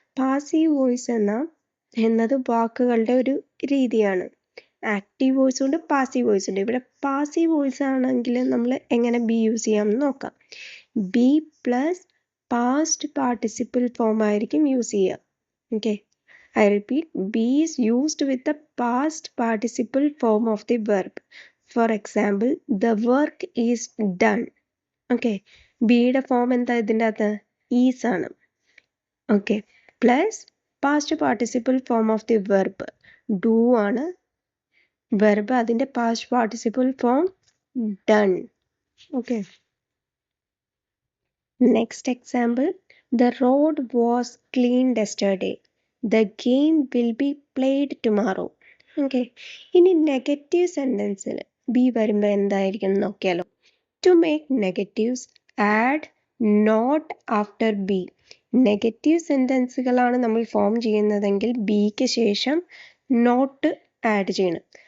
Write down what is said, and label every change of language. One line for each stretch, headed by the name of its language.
Malayalam: Passive voice എന്നത് വാക്കുകളുടെ ഒരു രീതിയാണ്. ആക്റ്റീവ് വോയിസ് ഉണ്ട്, പാസീവ് വോയിസ് ഉണ്ട്. ഇവിടെ പാസീവ് വോയിസ് ആണെങ്കിൽ നമ്മൾ എങ്ങനെ ബി യൂസ് ചെയ്യാമെന്ന് നോക്കാം. B plus past participle form ആയിരിക്കും യൂസ് ചെയ്യുക. Okay.
English: I repeat, be is used with the past participle form of the verb. For example, the work is done.
Malayalam: Okay. ബിയുടെ form എന്താ ഇതിൻ്റെ അകത്ത്? ഈസ് ആണ്. Okay.
English: Plus past participle form of the verb do ആണ്.
Malayalam: Verb അതിൻ്റെ past participle form done. Okay.
English: Next example, the road was cleaned yesterday. The game will be played tomorrow.
Malayalam: Okay. ഇനി negative സെൻറ്റൻസിൽ B വരുമ്പോൾ എന്തായിരിക്കും നോക്കിയാലോ.
English: To make negatives, add not after be.
Malayalam: Negative സെൻറ്റൻസുകളാണ് നമ്മൾ form ചെയ്യുന്നതെങ്കിൽ ബിക്ക് ശേഷം not add ചെയ്യണം.